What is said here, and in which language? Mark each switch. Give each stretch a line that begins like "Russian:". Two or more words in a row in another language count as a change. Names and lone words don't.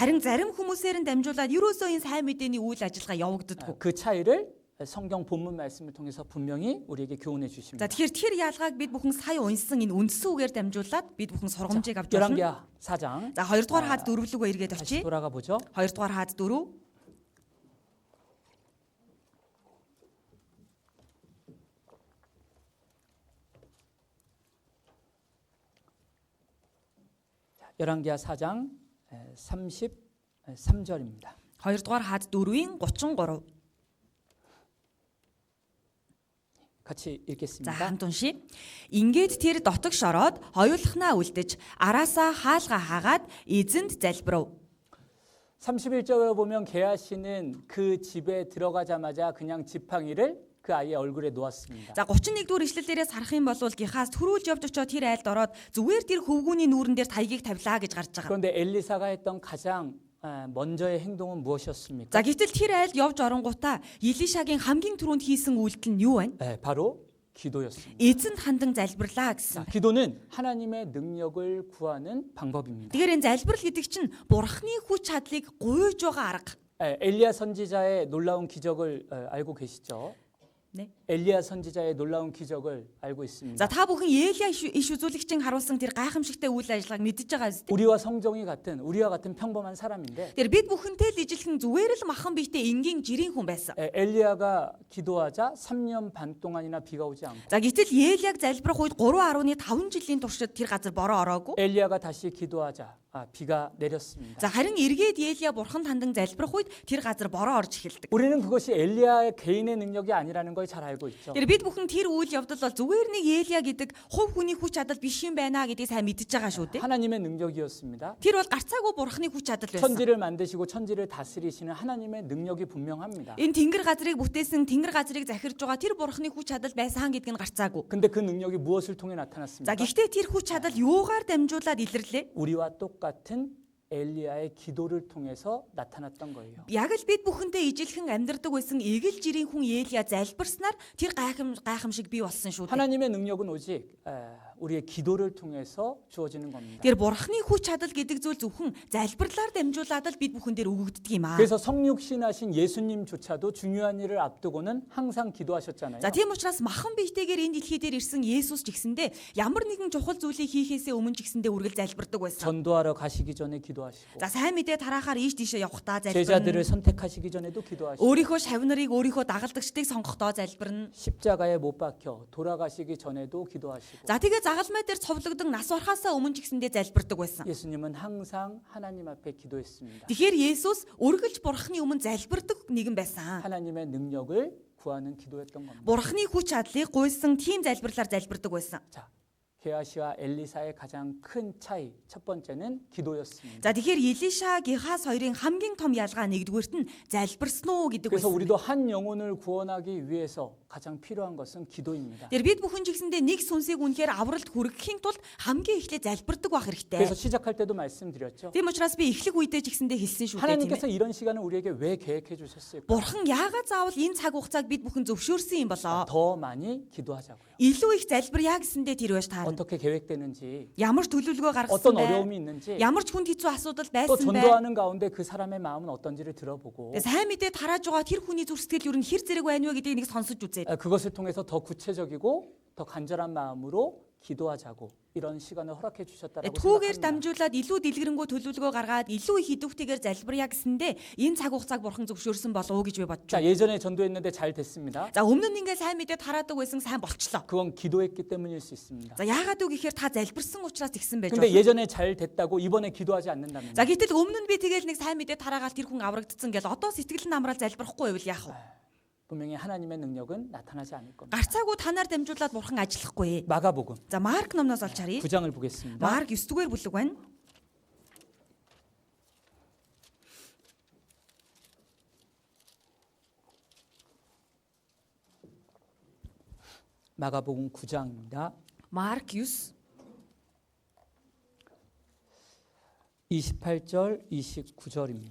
Mongolian: Харин зарим хүмүүсээр нь дамжуулаад юусоо энэ сайн мэдээний үйл ажиллагаа явагддаггүй.
Korean: 그 차이를 성경 본문 말씀을 통해서 분명히 우리에게 교훈해
Mongolian: За
Korean: 주십니다.
Mongolian: тэгэхээр тэр ялгааг бид бүхэн сая унсан энэ үндсэн үгээр дамжуулаад бид бүхэн сургамжийг авч байна.
Korean: 열왕기하 4장
Mongolian: За 2 дугаар хаад 4 рүүгээ эргээд
Korean: 다시
Mongolian: очие.
Korean: 돌아가 보죠.
Mongolian: 2 дугаар хаад 4.
Korean: 열왕기하 4장 33절입니다.
Mongolian: 2 дугаар хаад 4-ийн 33.
Korean: 같이
Mongolian: За
Korean: 읽겠습니다.
Mongolian: хамт уншия. Ингээд тэр дотогш ороод хоёулахнаа үлдэж араасаа хаалга хаагаад эзэнд залбирав.
Korean: 31절에 보면 게하시는 그 집에 들어가자마자 그냥 지팡이를 그 아이의 얼굴에 놓았습니다.
Mongolian: За 31-р ишлэлээрээс харах юм бол Гехаз төрүүлж явж очоод тэр айлд ороод зүгээр тэр хөвгүүний нүүрэн дээр таягийг тавилаа гэж гарч байгаа.
Korean: 그런데 엘리사가 했던 가장 먼저의 행동은 무엇이었습니까?
Mongolian: За гэтэл тэр айлд явж оронгуудаа Илишагийн хамгийн түрүүнд хийсэн үйлдэл нь юу вэ?
Korean: 네, 바로 기도였습니다.
Mongolian: Эзэнд хандан залбирлаа
Korean: 자,
Mongolian: гэсэн.
Korean: 기도는 하나님의 능력을 구하는 방법입니다.
Mongolian: Тэгэхээр энэ залбирал гэдэг чинь бурхны хүч чадлыг гуйж байгаа арга.
Korean: 엘리야 선지자의 놀라운 기적을 알고 계시죠? 네. 엘리야 선지자의 놀라운 기적을 알고 있습니다.
Mongolian: За та бүхэн Елия иш үзүүлэгчийн харуулсан тэр гайхамшигтай үйл ажиллагааг мэдж байгаа зү.
Korean: 우리와 같은 평범한 사람인데
Mongolian: Тэр бид бүхэнтэй л ижилхэн зүгээр л махан биетэй энгийн жирийн хүн байсан.
Korean: 엘리야가 기도하자 3년 반 동안이나 비가 오지 않고
Mongolian: За гэтэл Елияг залбирах үед 3.5 жилийн туршид тэр газар бороо ороогүй.
Korean: 엘리야가 다시 기도하자 비가 내렸습니다.
Mongolian: За харин эргээд Елия бурханд хандан залбирах үед тэр газар бороо орж эхэлдэг.
Korean: 우리는 그것이 엘리야의 개인의 능력이 아니라는 걸 잘 알고 있죠.
Mongolian: Тэр бид бүхэн тэр үйл явдал бол зүгээр нэг Елия гэдэг хувь хүний хүч чадал биш юм байна гэдгийг сайн мэдж байгаа шүү дээ.
Korean: 하나님의 능력이었습니다.
Mongolian: Тэр бол гарцаагүй бурхны хүч чадал байсан.
Korean: 천지를 만드시고 천지를 다스리시는 하나님의 능력이 분명합니다.
Mongolian: Энэ тэнгэр газрыг бүтээсэн тэнгэр газрыг захирж байгаа тэр бурхны хүч чадал байсан гэдг нь гарцаагүй.
Korean: 근데 그 능력이 무엇을 통해
Mongolian: За
Korean: 나타났습니까?
Mongolian: гэхдээ тэр хүч чадал юугаар дамжуулаад илэрлээ?
Korean: 우리와 똑같은 엘리야의 기도를 통해서 나타났던 거예요.
Mongolian: Яг л бид бүхэнтэй ижилхэн амьдардаг байсан эгэл жирийн хүн Елия залбирснаар тэр гайхамшиг бий болсон шүү дээ.
Korean: 하나님의 능력은 오직 우리의 기도를 통해서 주어지는 겁니다.
Mongolian: Тэр бурхны хүч чадал гэдэг зүйл зөвхөн залбирлаар дамжуулаад л бид бүхэн дээр өгөгддөг юм аа.
Korean: 그래서 성육신하신 예수님조차도 중요한 일을 앞두고는 항상 기도하셨잖아요.
Mongolian: За тийм учраас махан биетэйгээр энэ дэлхий дээр ирсэн Есүс ч гэсэндээ ямар нэгэн чухал зүйлийг хийхээсээ өмнө ч гэсэндээ үргэлж залбирдаг байсан.
Korean: 전도하러 가시기 전에 기도하시고
Mongolian: За сайн мэдээ тарахаар ийш тийшээ явахдаа
Korean: 제자들을
Mongolian: залбирна.
Korean: 선택하시기 전에도 기도하시고
Mongolian: Өөрийнхөө шавнарыг өөрийнхөө дагалдагчдыг сонгохдоо залбирна.
Korean: 십자가에 못 박혀 돌아가시기 전에도 기도하시고
Mongolian: За тэгээ загалмай дээр цовлогдсон нас барахаасаа өмнө ч гэсэндээ залбирдаг байсан.
Korean: 예수님은 항상 하나님 앞에 기도했습니다.
Mongolian: Тэгэхээр Есүс үргэлж бурхны өмнө залбирдаг нэгэн байсан.
Korean: 하나님의 능력을 구하는 기도였던 겁니다.
Mongolian: Бурхны хүч чадлыг гуйсан тийм залбирлаар залбирдаг байсан.
Korean: 자, 게하시와 엘리사의 가장 큰 차이 첫 번째는 기도였습니다.
Mongolian: За тэгэхээр Илиша Гехаз хоёрын хамгийн том ялгаа нэгдүгüүрт нь залбирсан уу гэдэг
Korean: 그래서
Mongolian: байсан.
Korean: 우리도 한 영혼을 구원하기 위해서 가장 필요한 것은 기도입니다.
Mongolian: Тэр бид бүхэн ч гэсэндээ нэг сүнсийг үнэхээр авралт хүргэхийн тулд хамгийн эхлээд залбирдаг байх хэрэгтэй.
Korean: 그래서 시작할 때도 말씀드렸죠.
Mongolian: Тийм учраас би эхлэх үедээ ч гэсэндээ хэлсэн шүү дээ тийм
Korean: 하나님께서
Mongolian: ээ.
Korean: 이런 시간을 우리에게 왜 계획해 주셨을까?
Mongolian: Бурхан яагаад заавал энэ цаг хугацааг бид бүхэн зөвшөөрсөн юм болоо?
Korean: 더 많이 기도하자고요.
Mongolian: Илүү их залбиря гэсэндээ тэр байж таарна.
Korean: 어떻게 계획되는지,
Mongolian: Ямар ч төлөвлөгөө гаргасан
Korean: 어떤
Mongolian: бэ?
Korean: 어려움이 있는지,
Mongolian: Ямар ч хүнд хэцүү асуудал
Korean: 또
Mongolian: байсан бэ?
Korean: 전도하는 가운데 그 사람의 마음은 어떤지를 들어보고
Mongolian: Тэгээ сайн мэдээ тарааж байгаа тэр хүний зүрх сэтгэл юу н хэр зэрэг байна вэ гэдгийг нэг сонсож үзээд.
Korean: 그것을 통해서 더 구체적이고 더 간절한 마음으로 기도하자고 이런 시간을 허락해 주셨다라고
Mongolian: Түүгээр
Korean: 생각합니다.
Mongolian: дамжуулаад илүү дэлгэрэнгүй төлөвлөгөө гаргаад илүү их идэвхтэйгээр залбирая гэсэндээ энэ цаг хугацааг бурхан зөвшөөрсөн болов уу гэж би бодож
Korean: 자,
Mongolian: байна.
Korean: 예전에 전도했는데 잘 됐습니다.
Mongolian: За өмнө нь ингээд сайн мэдээ тараадаг байсан сайн болчлоо.
Korean: 그건 기도했기 때문일 수 있습니다.
Mongolian: За яагаад үг гэхээр та залбирсан учраас тэгсэн байж
Korean: 근데
Mongolian: болно.
Korean: 예전에 잘 됐다고 이번에 기도하지 않는다면
Mongolian: За гэтэл өмнө нь би тэгэл нэг сайн мэдээ тараагаад тэр хүн аврагдсан гэл одоо сэтгэл нь амраад залбирахгүй байвал яах вэ?
Korean: 분명히 하나님의 능력은 나타나지 않을 겁니다.
Mongolian: Гарцаагүй танаар дамжуулаад бурхан ажиллахгүй.
Korean: 마가복음
Mongolian: За Марк номноос олж харъя.
Korean: 9장을 보겠습니다.
Mongolian: Марк 9-р бүлэг байна.
Korean: 마가복음 9장입니다.
Mongolian: Марк 9
Korean: 28절, 29절입니다.